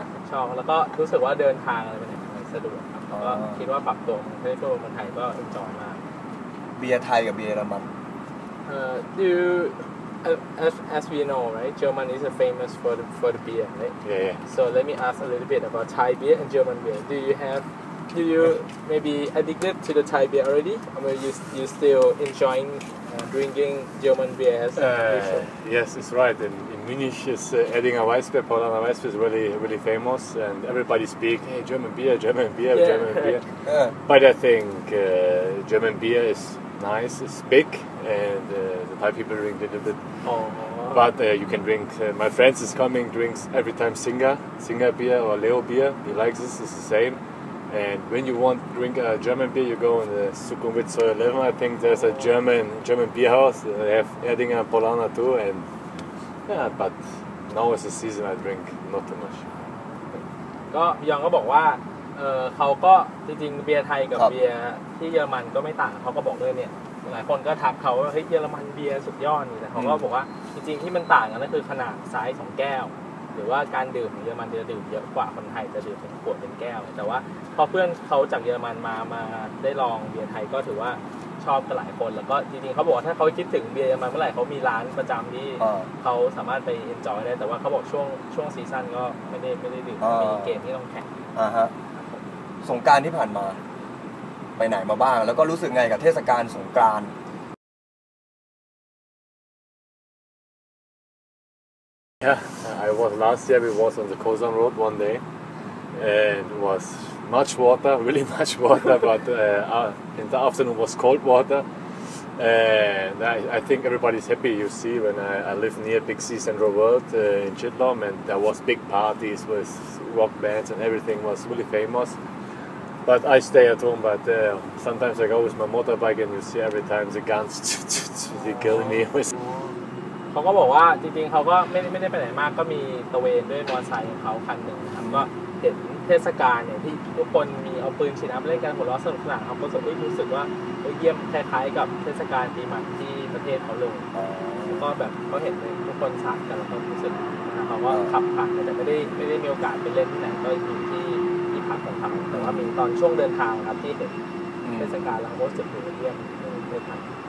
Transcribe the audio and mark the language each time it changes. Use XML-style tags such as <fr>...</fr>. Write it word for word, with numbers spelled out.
<th>ชอบแล้วก็รู้สึกว่าเดินทางอะไรไปไหนมันสะดวกครับก็คิดว่าปรับตัวในโลกเมืองไทยก็เอนจอยมาก เบียร์ไทยกับเบียร์เยอรมัน</th> <en>เอ่อ do as as we know right German is famous for the for the beer right yeah, yeah so let me ask a little bit about Thai beer and German beer do you have do you maybe addicted to the Thai beer already or you you still enjoying uh, drinking German beer as uh, yes it's right and Munich is uh, Edinger Weissbier, Paulaner Weissbier is really, really famous, and everybody speaks, hey, German beer, German beer, yeah. German beer. Yeah. But I think uh, German beer is nice, it's big, and uh, the Thai people drink a little bit. Oh. But uh, you can drink, uh, my friends is coming, drinks every time Singer, Singer beer or Leo beer, he likes this, it's the same. And when you want to drink a German beer, you go in the Sukhumvit Soi eleven, I think there's a German German beer house, they have Edinger and Paulaner too, and yeah but now it's the season I drink not too much</en> <th>ก็ยองก็บอกว่าเอ่อเค้าก็จริงๆเบียร์ไทยกับเบียร์ที่เยอรมันก็ไม่ต่างเค้าก็บอกด้วยเนี่ยหลายคนก็ทักเค้าว่าเฮ้ยเยอรมันเบียร์สุดยอดนี่แต่เค้าก็บอกว่าจริงๆที่มันต่างกันก็คือขนาดไซส์ของแก้วหรือว่าการดื่มของเยอรมันจะดื่มเยอะกว่าคนไทยจะดื่มเป็นขวดเป็นแก้วแต่ว่าพอเพื่อนเค้าจากเยอรมันมามาได้ลองเบียร์ไทยก็ถือว่า ชอบกันหลายคนแล้วก็จริงๆเขาบอกว่าถ้าเขาคิดถึงเบียร์เยอรมันเมื่อไหร่เขามีร้านประจำที่ อ่า เขาสามารถไปเอนจอยได้แต่ว่าเขาบอกช่วงช่วงซีซั่นก็ไม่ได้ไม่ได้ดื่ม อ่ามี มีเกมที่ต้องแข่ง อ่าฮะสงกรานต์ที่ผ่านมาไปไหนมาบ้างแล้วก็รู้สึกไงกับเทศกาลสงกรานต์</th> <en>Yeah, I was last year. We was on the Kosan Road one day, and it was much water, really much water. But uh, uh, in the afternoon was cold water, and I, I think everybody's happy. You see, when I, I live near Big Sea Central World uh, in Chitlom, and there was big parties with rock bands and everything was really famous. But I stay at home. But uh, sometimes I go with my motorbike, and you see every time the guns they kill me with.</en> <th>เขาก็บอกว่าจริงๆเขาก็ไม่ไม่ได้ไปไหนมากก็มีตะเวนด้วยมอเตอร์ไซค์ของเขาคันหนึ่งนะครับก็เห็นเทศกาลเนี่ยที่ทุกคนมีเอาปืนฉีดน้ำเล่นกันหัวเราะสนุกสนานเขาก็รู้สึกว่าเยี่ยมคล้ายๆกับเทศกาลปีใหม่ที่ประเทศเขาเลยก็แบบเขาเห็นเลยทุกคนสาดกันแล้วก็รู้สึกนะเขาก็ขับผ่านแต่ไม่ได้ไม่ได้มีโอกาสไปเล่นที่ไหนก็อยู่ที่ที่พักของเขาแต่ว่ามีตอนช่วงเดินทางครับที่เห็นเทศกาลแล้วก็รู้สึกเยี่ยมเยี่ยมมาก</th>